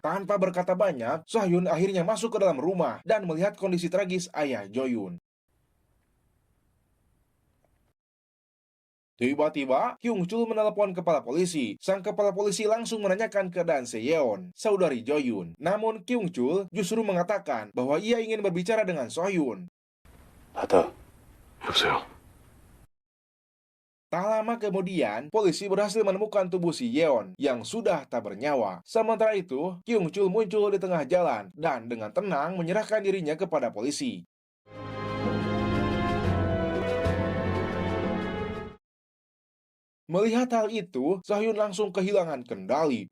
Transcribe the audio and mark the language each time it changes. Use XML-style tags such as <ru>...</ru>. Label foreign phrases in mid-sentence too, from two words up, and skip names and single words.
<id>Tanpa berkata banyak, So-hyun akhirnya masuk ke dalam rumah dan melihat kondisi tragis ayah Jo-yoon. Tiba-tiba, Kyung Chul menelepon kepala polisi. Sang kepala polisi langsung menanyakan keadaan Se-yeon, saudari Jo-yoon. Namun Kyung Chul justru mengatakan bahwa ia ingin berbicara dengan So-hyun.</id> <ko>받아. 여보세요.</ko> <id>Tak lama kemudian, polisi berhasil menemukan tubuh si Yeon yang sudah tak bernyawa. Sementara itu, Kyung Chul muncul di tengah jalan dan dengan tenang menyerahkan dirinya kepada polisi. Melihat hal itu, So-hyun langsung kehilangan kendali.</id>